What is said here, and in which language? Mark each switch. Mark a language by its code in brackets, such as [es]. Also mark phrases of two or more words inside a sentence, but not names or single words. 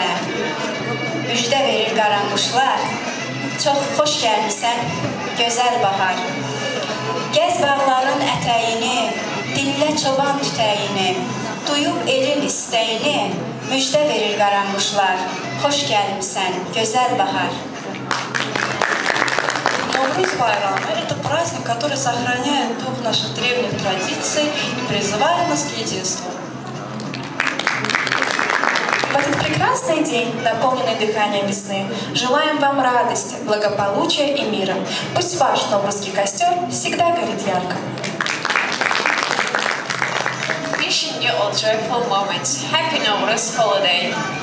[az] Müjdə verir qaranquşlar, çox xoş gəlmisən gözəl bahar. Gəz bağların ətəyini, dinlə çoban tütəyini, duyub elin istəyini, müjdə verir qaranquşlar, xoş gəlmisən gözəl bahar. [ru] Новруз Байрам – это праздник, который сохраняет дух наших древних традиций и призывает нас к единству. В этот прекрасный день, наполненный дыханием весны, желаем вам радости, благополучия и мира. Пусть ваш новрузский костер всегда горит ярко. [en] Wishing you all joyful moments. Happy Novruz holiday.